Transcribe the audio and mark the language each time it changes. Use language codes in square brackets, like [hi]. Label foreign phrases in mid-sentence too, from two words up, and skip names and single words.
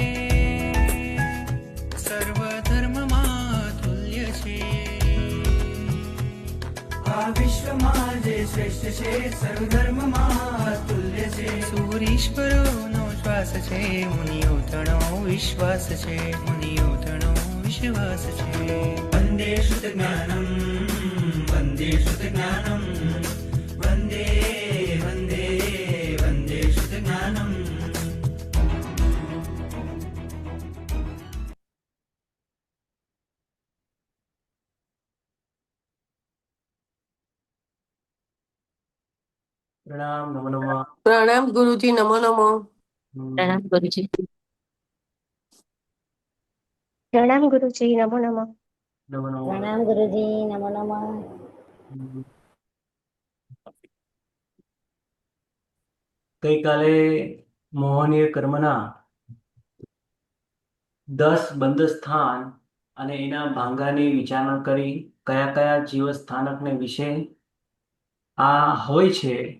[gu] સર્વ ધર્મમાં તુલ્ય છે। આ વિશ્વમાં જે શ્રેષ્ઠ છે, સર્વધર્મમાં તુલ્ય છે। સૂરીશ્વરોનો શ્વાસ છે, મુનિઓ તણો વિશ્વાસ છે, મુનિઓ તણો વિશ્વાસ છે। [sa] वन्दे श्रुतज्ञानं वन्दे श्रुतज्ञानं वन्दे वन्दे वन्दे श्रुतज्ञानं। प्रणाम नमो नमः। प्रणाम गुरुजी, नमो नमो। प्रणाम गुरुजी। પ્રણામ ગુરુજી, નમો નમઃ। नमो नमः। प्रणाम गुरुजी, नमो नमः। [gu] ગઈકાલે મોહનીય કર્મના 10 બંધ સ્થાન અને એના ભાંગાની વિચારણા કરી, કયા કયા જીવ સ્થાનકને વિશે આ હોય છે